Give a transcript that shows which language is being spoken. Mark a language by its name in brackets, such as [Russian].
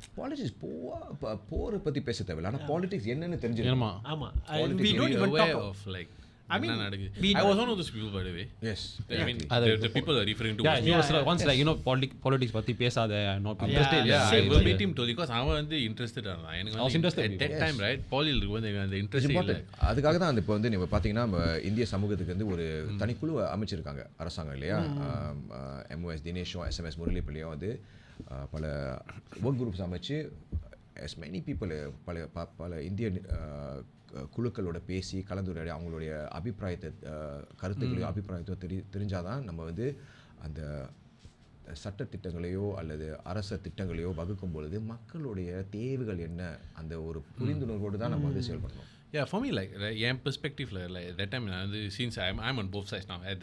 [Tamil] Politics போரை பற்றி பேச தேவையில்லை, ஆனால் பாலிடிக்ஸ் என்னன்னு தெரிஞ்சுக்கணும். ஆமாம், [English] we don't even talk of like I mean, I was one of those people, by the way. Yes. I mean, the people are referring to. Yeah, he was once like, politics [Tamil] பத்தி பேசாத, [English] not interested. Yeah, I will meet him totally because I was interested. I was interested at that time, right? [Tamil] Paulil வந்து அந்த interest இல்ல. அதுக்காக தான் இப்போ வந்து நீங்க பாத்தீங்கன்னா இந்திய சமூகத்துக்கு வந்து ஒரு தனிக்குழு அமைச்சிருக்காங்க அரசாங்கம் இல்லையா? MOS தினேஷும் SMS முரளிப்பிள்ளையும் வந்து பல ஒர்க் குரூப்ஸ் அமைச்சு [English] as many people [Tamil] பல இந்திய குழுக்களோட பேசி கலந்துரையாடி அவங்களுடைய அபிப்பிராயத்தை கருத்துக்களையோ அபிப்பிராயத்தையோ தெரிஞ்சாதான் நம்ம வந்து அந்த சட்ட திட்டங்களையோ அல்லது அரச திட்டங்களையோ வகுக்கும் பொழுது மக்களுடைய தேவைகள் என்ன அந்த ஒரு புரிந்துணர்வோடு தான் நம்ம வந்து செயல்படணும். [English] Yeah, for me, like [Tamil] N பெர்ஸ்பெக்டிவ்ல [English] like that time [Tamil] நான் வந்து [English] since I'm on both sides now.